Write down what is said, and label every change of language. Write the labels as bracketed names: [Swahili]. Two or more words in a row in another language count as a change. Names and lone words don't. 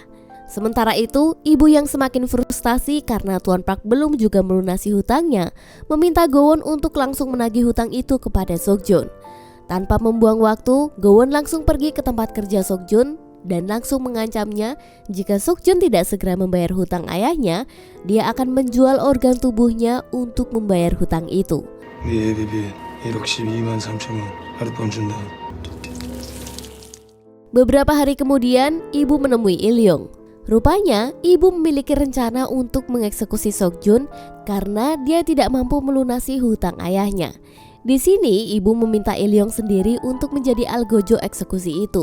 [Indonesian] Sementara itu, ibu yang semakin frustasi karena Tuan Park belum juga melunasi hutangnya, meminta Gowon untuk langsung menagih hutang itu kepada Seokjun. Tanpa membuang waktu, Gowon langsung pergi ke tempat kerja Seokjun dan langsung mengancamnya jika Seokjun tidak segera membayar hutang ayahnya, dia akan menjual organ tubuhnya untuk membayar hutang itu. [Korean] 네 예비비 1억 12만 3천 원 하룻밤 준다. [Indonesian] Beberapa hari kemudian, ibu menemui Ilyong. Rupanya, ibu memiliki rencana untuk mengeksekusi Seokjun karena dia tidak mampu melunasi hutang ayahnya. Di sini, ibu meminta Ilyong sendiri untuk menjadi algojo eksekusi itu.